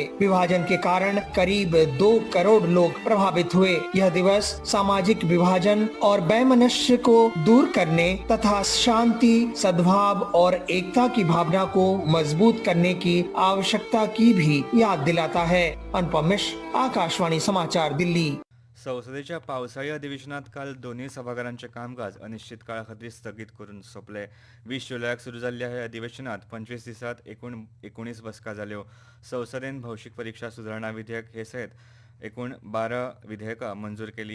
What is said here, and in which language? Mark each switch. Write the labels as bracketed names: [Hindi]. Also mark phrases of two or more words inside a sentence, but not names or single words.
[Hindi] विभाजन के कारण करीब 2 करोड़ लोग प्रभावित हुए। यह दिवस सामाजिक विभाजन और वैमनस्य को दूर करने तथा शांति, सद्भाव और एकता की भावना को मजबूत करने की आवश्यकता की भी याद दिलाता है। अनुपम मिश्र, आकाशवाणी समाचार, दिल्ली। [Konkani] संसदेच्या पावसाळी अधिवेशनात काल दोनूय सभाघरांचें कामकाज अनिश्चित काळा खातीर स्थगीत करून सोंपलें. 20 जुलयाक सुरू जाल्ल्या ह्या अधिवेशनात 25 दिसांत एकूण 19 बसका जाल्यो. संसदेन भौशीक परीक्षा सुदारणा विधेयक हे सयत एकूण 12 विधेयकां मंजूर केली.